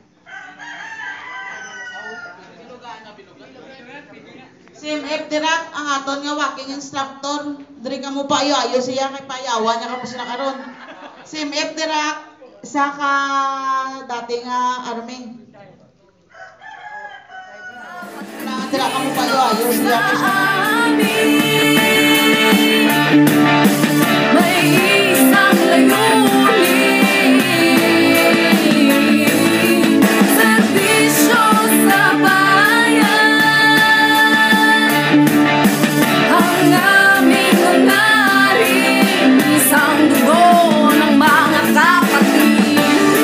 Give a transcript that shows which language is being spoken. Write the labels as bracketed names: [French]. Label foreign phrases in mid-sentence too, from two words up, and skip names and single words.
[Hiligaynon] Si MF Dirak ang aton nga walking instructor. Diri ka mo payo-ayo siya kay payawan niya kapos na karon. Si MF Dirak isa ka dati nga army. Dira ka mo payo-ayo siya kay [Filipino] May isang layunin. Serbisyo sa bayan. Ang aming hangarin, isang dugo ng mga kapatid.